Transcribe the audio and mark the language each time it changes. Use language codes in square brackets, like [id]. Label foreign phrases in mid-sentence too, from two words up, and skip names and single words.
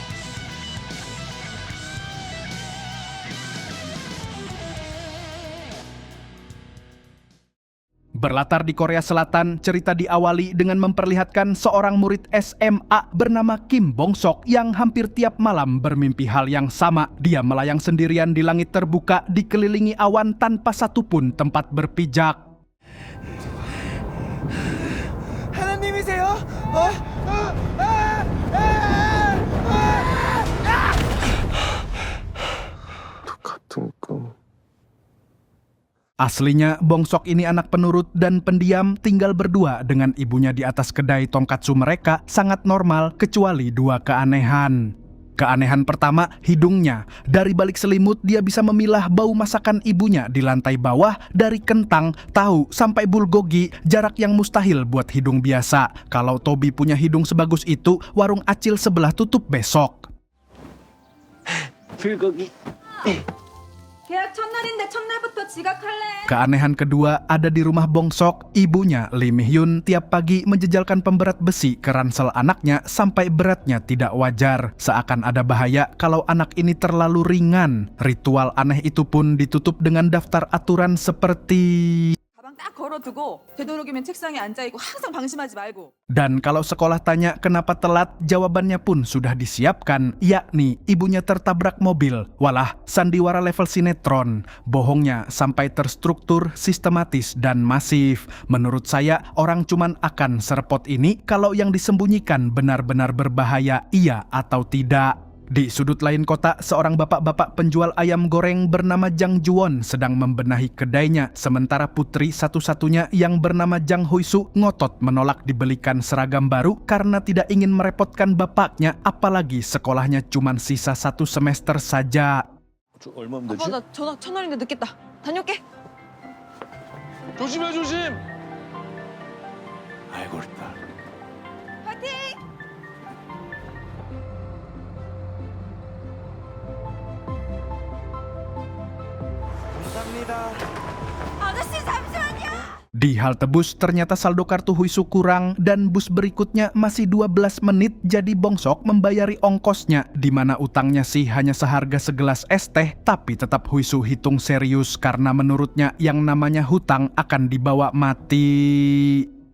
[id] Berlatar di Korea Selatan, cerita diawali dengan memperlihatkan seorang murid SMA bernama Kim Bong-sok yang hampir tiap malam bermimpi hal yang sama. Dia melayang sendirian di langit terbuka, dikelilingi awan tanpa satupun tempat berpijak. [ko] 하나님이세요? 같은 꿈. [id] Aslinya, Bong-sok ini anak penurut dan pendiam, tinggal berdua dengan ibunya di atas kedai tonkatsu mereka, sangat normal kecuali dua keanehan. Keanehan pertama, hidungnya. Dari balik selimut, dia bisa memilah bau masakan ibunya di lantai bawah dari kentang, tahu, sampai bulgogi, jarak yang mustahil buat hidung biasa. Kalau Tobi punya hidung sebagus itu, warung acil sebelah tutup besok. [ko] 불고기. 계약 첫날인데 첫날부터 지각할래? [id] Keanehan kedua ada di rumah Bong-sok. Ibunya, Lee Mi-hyun, tiap pagi menjejalkan pemberat besi ke ransel anaknya sampai beratnya tidak wajar. Seakan ada bahaya kalau anak ini terlalu ringan. Ritual aneh itu pun ditutup dengan daftar aturan seperti... [ko] 가방 딱 걸어두고 되도록이면 책상에 앉아있고 항상 방심하지 말고. [id] Dan kalau sekolah tanya kenapa telat, jawabannya pun sudah disiapkan, yakni ibunya tertabrak mobil. Walah, sandiwara level sinetron. Bohongnya sampai terstruktur, sistematis, dan masif. Menurut saya, orang cuman akan serepot ini kalau yang disembunyikan benar-benar berbahaya, iya atau tidak. Di sudut lain kota, seorang bapak-bapak penjual ayam goreng bernama Jang Ju-won sedang membenahi kedainya, sementara putri satu-satunya yang bernama Jang Hoi-su ngotot menolak dibelikan seragam baru karena tidak ingin merepotkan bapaknya, apalagi sekolahnya cuma sisa 1 semester saja. [ko] 얼마면 아빠 나 전화 첫날인데 늦겠다. 다녀올게. 조심해 조심. 알고 있다. 파이팅! 감사합니다. 아저씨 잠시만요. [id] Di halte bus ternyata saldo kartu Huisu kurang dan bus berikutnya masih 12 menit, jadi Bong-sok membayari ongkosnya, di mana utangnya sih hanya seharga segelas es teh, tapi tetap Huisu hitung serius karena menurutnya yang namanya hutang akan dibawa mati.